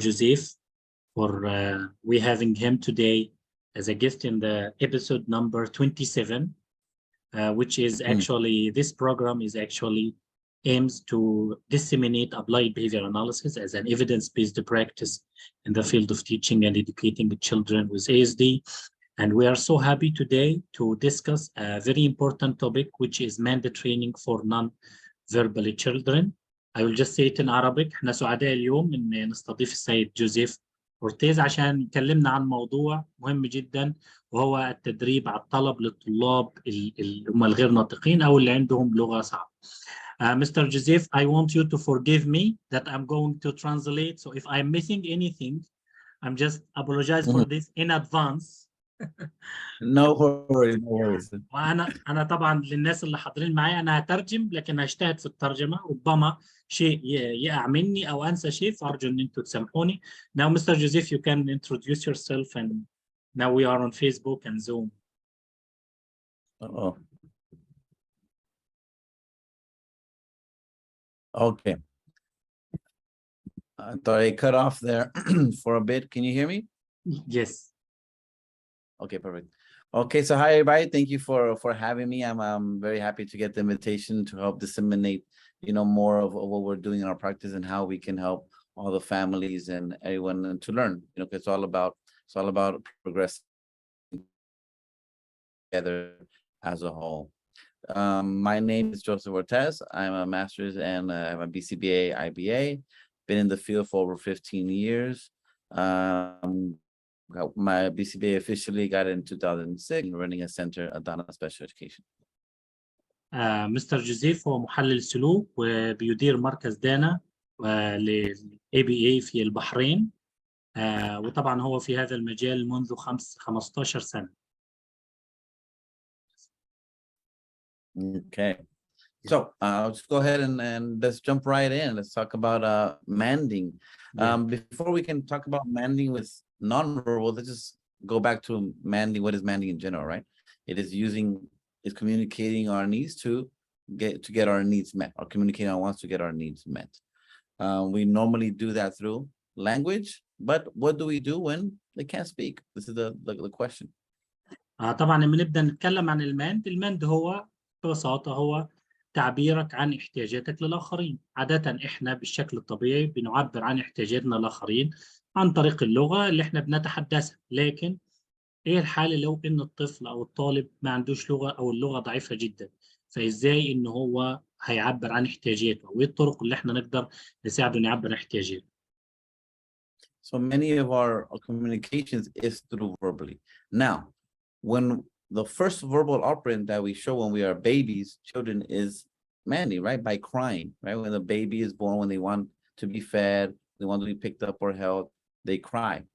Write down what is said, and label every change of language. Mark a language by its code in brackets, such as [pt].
[en] Joseph for we having him today as a guest in the episode number 27, which is actually, this program is actually aims to disseminate applied behavior analysis as an evidence-based practice in the field of teaching and educating children with ASD. And we are so happy today to discuss a very important topic, which is mandatory training for non-verbal children. I will just say it in Arabic. [ar] احنا سعداء اليوم ان نستضيف السيد جوزيف اورتيز عشان يكلمنا عن موضوع مهم جدا، وهو التدريب على الطلب للطلاب اللي هم الغير ناطقين او اللي عندهم لغة صعبة. [en] Mr. Joseph, I want you to forgive me that I'm going to translate. So if I'm missing anything, I'm just apologize for this in advance. No worries. [ar] وانا طبعا للناس اللي حاضرين معايا انا هترجم، لكن هجتهد في الترجمه، ربما شيء يقع مني او انسى شيء، فارجو ان انتم تسامحوني. [en] Now Mr. Joseph, you can introduce yourself, and now we are on Facebook and Zoom. Okay. I thought I cut off there for a bit. Can you hear me? Yes. Okay, perfect. Okay, so hi everybody. Thank you for having me. I'm very happy to get the invitation to help disseminate, more of what we're doing in our practice and how we can help all the families and everyone to learn. It's all about progressing together as a whole. My name is Joseph Ortez. I'm a master's and I'm a BCBA, IBA. Been in the field for over 15 years. My BCBA officially got it in 2006, running a center at Dana Special Education. [ar] مستر جوزيف هو محلل السلوك وبيدير مركز دانا لل-ABA في البحرين، وطبعا هو في هذا المجال منذ 15 سنة. [en] Okay, so I'll just go ahead and let's jump right in. Let's talk about manding. Before we can talk about manding with nonverbal, let's just go back to manding. What is manding in general, right? It's communicating our needs to get our needs met, or communicating our wants to get our needs met. We normally do that through language, but what do we do when they can't speak? This is the question. [ar] طبعا لما نبدأ نتكلم عن الماند هو ببساطة هو تعبيرك عن احتياجاتك للآخرين. عادة احنا بالشكل الطبيعي بنعبر عن احتياجاتنا للآخرين عن طريق اللغة اللي احنا بنتحدثها، لكن ايه الحالة لو ان الطفل او الطالب ما عندوش لغة او اللغة ضعيفة جدا؟ فازاي ان هو هيعبر عن احتياجاته، وايه الطرق اللي احنا نقدر نساعده انه يعبر عن احتياجاته؟ [en] So many of our communications is through verbally. Now, when the first verbal operant that we show when we are babies, children, is manding, right? By crying, right? When the baby is born, when they want to be fed, they want to be picked up or held, they cry.